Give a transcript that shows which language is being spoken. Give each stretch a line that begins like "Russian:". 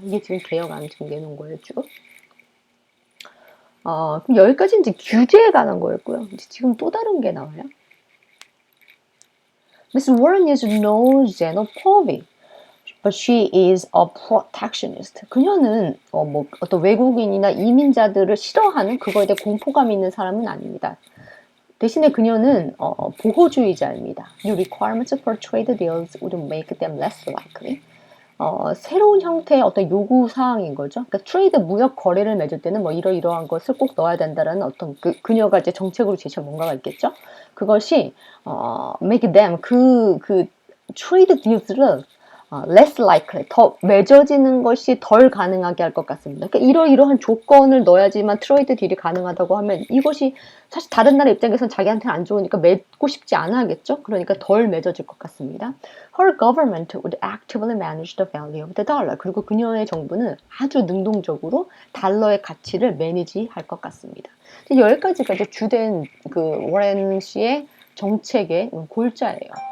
Korean: 이게 지금 개혁안 지금 내놓은 거예요, 쭉. 그럼 여기까지 이제 규제에 관한 거였고요. 지금 또 다른 게 나와요.
English: Miss Warren is no xenophobe, but she is a protectionist.
Korean: 그녀는 어떤 외국인이나 이민자들을 싫어하는 그거에 대해 공포감 있는 사람은 아닙니다. 대신에 그녀는 보호주의자입니다.
English: New requirements for trade deals would make them less likely.
Korean: 새로운 형태의 어떤 요구 사항인 거죠. 그러니까 트레이드 무역 거래를 맺을 때는 뭐 이러이러한 것을 꼭 넣어야 된다라는 어떤 그녀가 이제 정책으로 제시한 뭔가가 있겠죠. 그것이
English: make them
Korean: 그 트레이드 딜스를
English: less likely,
Korean: 더 맺어지는 것이 덜 가능하게 할 것 같습니다. 그러니까 이러이러한 조건을 넣어야지만 트레이드 딜이 가능하다고 하면 이것이 사실 다른 나라 입장에서는 자기한테는 안 좋으니까 맺고 싶지 않아 하겠죠. 그러니까 덜 맺어질 것 같습니다.
English: Her government would actively manage the value of the dollar.
Korean: 그리고 그녀의 정부는 아주 능동적으로 달러의 가치를 매니지할 것 같습니다. 여기까지가 이제 주된 그 워렌 씨의 정책의 골자예요.